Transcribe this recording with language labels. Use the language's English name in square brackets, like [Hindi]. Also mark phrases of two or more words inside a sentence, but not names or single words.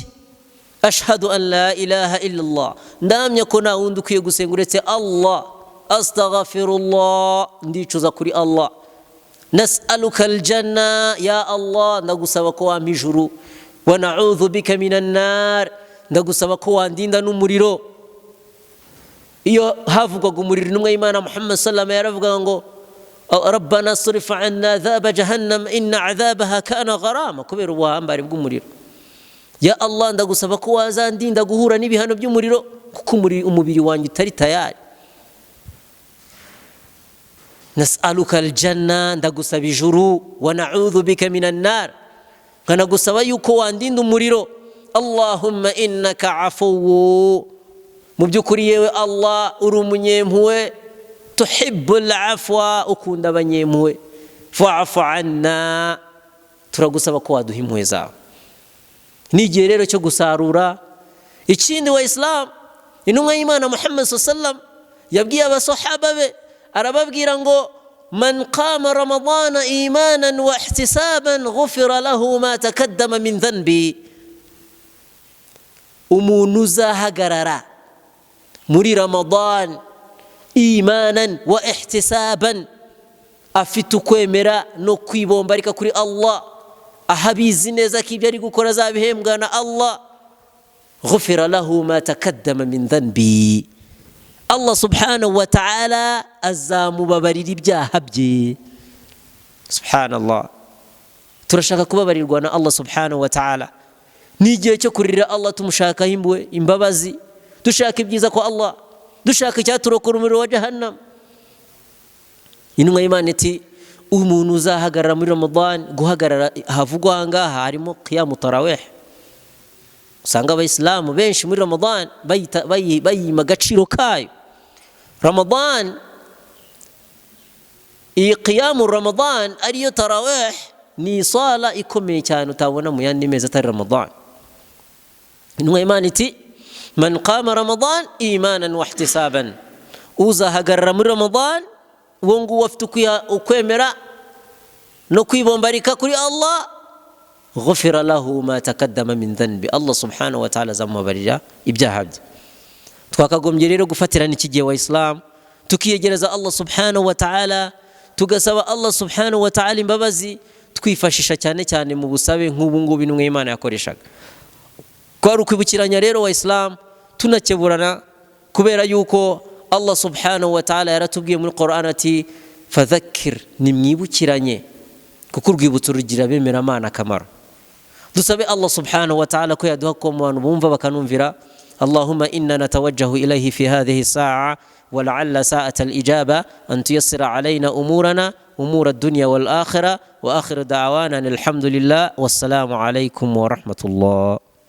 [Arabic] أشهد أن لا إله إلا الله, [Kinyarwanda] ndamya ko nta wundi ukwiye gusenga uretse Allah, astaghfirullah, ndicuza kuri Allah, [Arabic] نسألك الجنة, [Kinyarwanda] ya Allah ndagusaba ko wampa ijuru, [Arabic] ونعوذ بك من النار, [Kinyarwanda] ndagusaba ko wandinda n'umuriro. Iyo havugwaga umuriro, intumwa y'Imana Muhammad [Arabic] صلى الله عليه وسلم [Kinyarwanda] yaravuga ngo [Arabic] ربنا اصرف عنا عذاب جهنم إن عذابها كان غراما, [Kinyarwanda] kubera ubuhambare bw'umuriro. Ya Allah ndagusaba ko wazandinda guhura n'ibihano by'umuriro, kuko umubiri wanjye utari tayari. [Arabic] نسألك الجنة, [Kinyarwanda] ndagusaba ijuru, [Arabic] ونعوذ بك من النار, [Kinyarwanda] nkanagusaba yuko wandinda umuriro. [Arabic] اللهم إنك عفو, [Kinyarwanda] mu by'ukuri yewe Allah uri umunyempuhwe, [Arabic] تحب العفو, [Kinyarwanda] ukunda abanyempuhwe, [Arabic] فاعف عنا, [Kinyarwanda] turagusaba ko waduha impuhwe zawe. n'igihe rero cyo gusarura. Ikindi wa Islam, intumwa y'Imana Muhammad sallam yabwiye abasahaba be, arababwira ngo [Arabic] من قام رمضان إيمانا واحتسابا غفر له ما تقدم من ذنبه. [Kinyarwanda] Umuntu uzahagarara muri Ramadan [Arabic] إيمانا واحتسابا, [Kinyarwanda] afite ukwemera no kwibombarika kuri Allah, ahabizi neza ko ibyo ari gukora azabihembwa na Allah, [Arabic] غفر له ما تقدم من ذنبي. [Kinyarwanda] Allah [Arabic] سبحانه وتعالى [Kinyarwanda] azamubabarira ibyaha bye. Subhanallah, turashaka kubabarirwa na Allah [Arabic] سبحانه وتعالى. [Kinyarwanda] Ni igihe cyo kurira Allah tumushakaho imbabazi, dushaka ibyiza ko Allah, dushaka icyaturokora umuriro wa jahannam. Intumwa y'Imana iti umuntu uzahagarara muri Ramadan, guhagarara havugwa ngaha harimo [Arabic] قيام تراويح. [Kinyarwanda] Usanga abayisilamu benshi muri Ramadan bayima agaciro kayo. Ramadan, iyi [Arabic] قيام رمضان [Kinyarwanda] ariyo tarawih, ni sala ikomeye cyane utabona mu yandi mezi atari Ramadan. Intumwa y'Imana iti [Arabic] من قام رمضان إيمانا واحتسابا, [Kinyarwanda] uzahagarara muri Ramadan uwo nguwo afite ukwemera no kwibombarika kuri Allah, [Arabic] غفر له ما تقدم من ذنبي. [Kinyarwanda] Allah [Arabic] سبحانه وتعالى [Kinyarwanda] azamubabarira ibyaha bye. Twakagombye rero gufatirana iki gihe wa Islam, tukiyegereza Allah [Arabic] سبحانه وتعالى, [Kinyarwanda] tugasaba Allah [Arabic] سبحانه وتعالى [Kinyarwanda] imbabazi, twifashisha cyane cyane mu busabe nk'ubu ngubu intumwa y'Imana yakoreshaga. Kwari ukwibukiranya rero wa Islam, tunakeburana, kubera yuko Allah [Arabic] سبحانه وتعالى [Kinyarwanda] yaratubwiye muri Qur'an ati fadhakkir, nimwibukiranye kuko urwibutso rugira bemera Imana akamaro. Dusabe Allah [Arabic] سبحانه وتعالى [Kinyarwanda] ko yaduha ko mu bantu bumva bakanumvira. [Arabic] اللهم إنا نتوجه إليه في هذه الساعة ولعل ساعة الإجابة أن تيسر علينا أمورنا أمور الدنيا والآخرة وآخر دعوانا الحمد لله والسلام عليكم ورحمة الله.